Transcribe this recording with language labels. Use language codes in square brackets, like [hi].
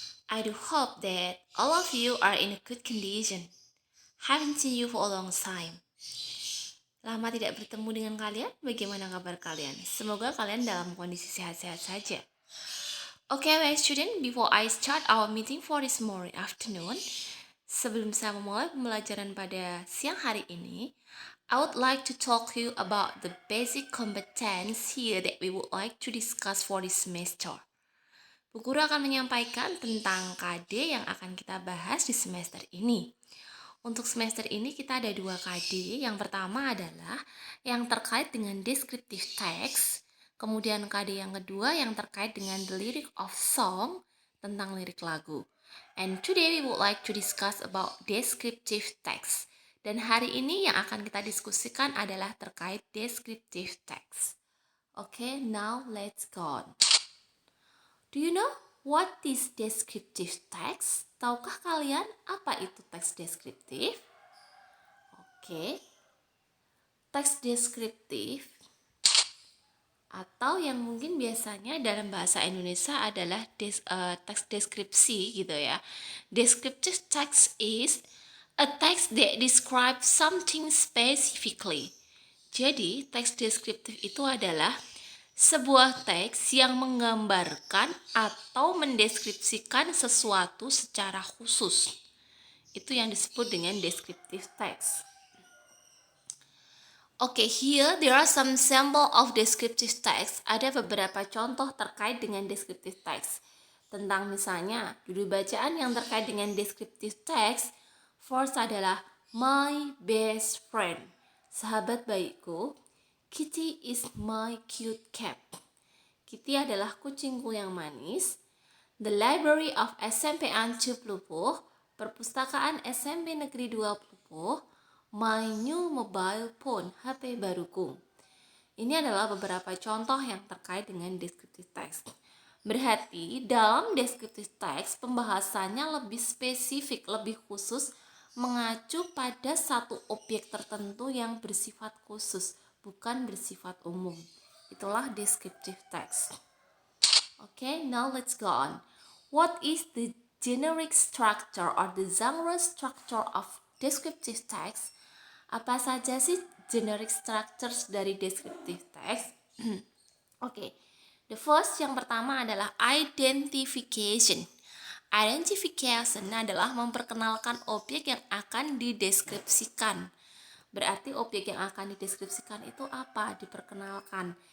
[en] I do hope that all of you are in a good condition. Haven't seen you for a long time. [id] Lama tidak bertemu dengan kalian. Bagaimana kabar kalian? Semoga kalian dalam kondisi sehat-sehat saja. [en] Okay, well, student, before I start our meeting for this morning afternoon, [id] sebelum saya memulai pembelajaran pada siang hari ini, [en] I would like to talk to you about the basic competence here that we would like to discuss for this semester. [id] Bu Guru akan menyampaikan tentang KD yang akan kita bahas di semester ini. Untuk semester ini kita ada 2 KD. Yang pertama adalah yang terkait dengan descriptive text. Kemudian KD yang kedua yang terkait dengan [en] the lyric of song, [id] tentang lirik lagu. [en] And today we would like to discuss about descriptive text. [id] Dan hari ini yang akan kita diskusikan adalah terkait descriptive text. [en] Okay, now let's go on. Do you know what is descriptive text? [id] Tahukah kalian apa itu teks deskriptif? Oke. Teks deskriptif atau yang mungkin biasanya dalam bahasa Indonesia adalah teks deskripsi gitu ya. [en] Descriptive text is a text that describes something specifically. [id] Jadi, teks deskriptif itu adalah sebuah teks yang menggambarkan atau mendeskripsikan sesuatu secara khusus. Itu yang disebut dengan descriptive text. [en] Okay, here there are some sample of descriptive text. [id] Ada beberapa contoh terkait dengan descriptive text. Tentang misalnya judul bacaan yang terkait dengan descriptive text. [en] First adalah my best friend. [id] Sahabat baikku. [en] Kitty is my cute cat. [id] Kitty adalah kucingku yang manis. [en] The Library of SMP Ancu Plupuh. [id] Perpustakaan SMP Negeri 2 Plupuh. [en] My new mobile phone, [id] HP baruku. Ini adalah beberapa contoh yang terkait dengan descriptive text. Berarti dalam descriptive text pembahasannya lebih spesifik, lebih khusus, mengacu pada satu objek tertentu yang bersifat khusus, bukan bersifat umum. [en] Itulah descriptive text. Okay, now let's go on. What is the generic structure or the genre structure of descriptive text? [id] Apa saja sih generic structures dari descriptive text? Oke, [en] the first [id] yang pertama adalah identification. Identification adalah memperkenalkan objek yang akan dideskripsikan. Berarti objek yang akan dideskripsikan itu apa? Diperkenalkan.